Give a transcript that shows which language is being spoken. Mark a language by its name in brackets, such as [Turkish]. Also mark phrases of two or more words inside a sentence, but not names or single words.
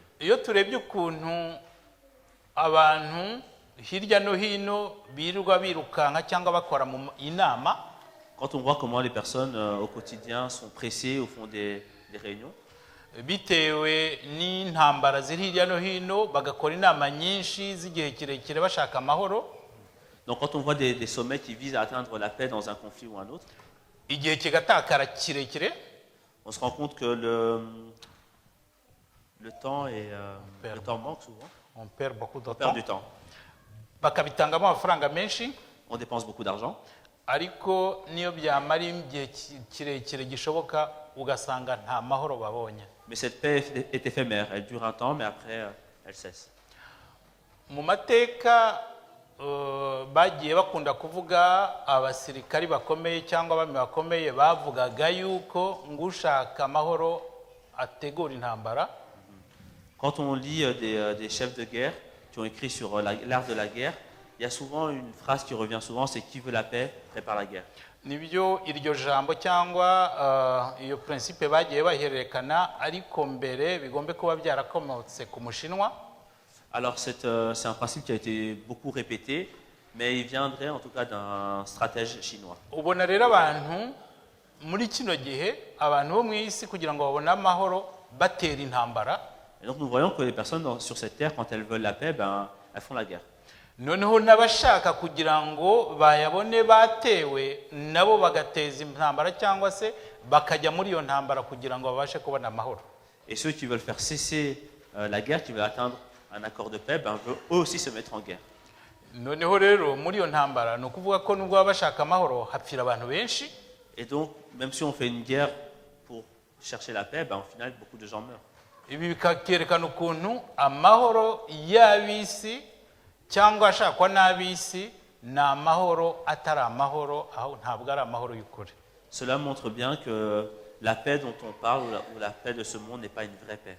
[Kinyarwanda] Iyo turebye ukuntu abantu hirya no hino birirwa birukanka cyangwa bakora mu inama, [French] Quand on voit comment les personnes au quotidien sont pressées ou font des réunions, [Kinyarwanda] bitewe n'intambara ziri hirya no hino bagakora inama nyinshi z'igihe kirekire bashaka amahoro, [French] donc quand on voit des sommets qui visent à atteindre la paix dans un conflit ou un autre, [Kinyarwanda] igihe kigatakara kirekire, [French] on se rend compte que le temps manque souvent. on perd beaucoup de On perd temps, du temps. [Kinyarwanda] bakabitangamo amafaranga menshi, [French] On dépense beaucoup d'argent. [Kinyarwanda] ariko niyo byamara igihe kirekire gishoboka ugasanga nta mahoro babonye. [French] Mais cette paix est éphémère. Elle dure un temps, mais après, elle cesse. [Kinyarwanda] Mu mateka bagiye bakunda kuvuga abasirikari bakomeye cyangwa abami bakomeye bavugaga yuko ngushaka amahoro ategura intambara. [French] Quand on lit des chefs de guerre qui ont écrit sur l'art de la guerre, il y a souvent une phrase qui revient souvent, c'est qui veut la paix, prépare la guerre. [Kinyarwanda] Nibyo iryo jambo cyangwa iyo principe bagiye bahererekana, ariko mbere bigombe kuba byarakomotse ku Mushinwa. [French] Alors c'est un principe qui a été beaucoup répété, mais il viendrait en tout cas d'un stratège chinois. [Kinyarwanda] Ubona rero abantu muri kino gihe abantu bo mu isi kugira ngo babone amahoro batera intambara. [French] Et donc nous voyons que les personnes sur cette terre, quand elles veulent la paix, elles font la guerre. [Kinyarwanda] Noneho n'abashaka kugira ngo bayabone batewe nabo bagateza intambara cyangwa se bakajya muri iyo ntambara kugira ngo babashe kubona amahoro. [French] Et ceux qui veulent faire cesser la guerre, qui veulent atteindre un accord de paix, veulent eux aussi se mettre en guerre. [Kinyarwanda] noneho rero muri iyo ntambara ni ukuvuga ko nubwo baba bashaka amahoro hapfira abantu benshi. [French] Et donc, même si on fait une guerre pour chercher la paix, au final, beaucoup de gens meurent. [Kinyarwanda] Ibi bikerekana ukuntu amahoro y'ab'isi cyangwa ashakwa n'ab'isi ni amahoro atari amahoro, aho ntabwo ari amahoro y'ukuri. [French] Cela montre bien que la paix dont on parle, ou la paix de ce monde, n'est pas une vraie paix.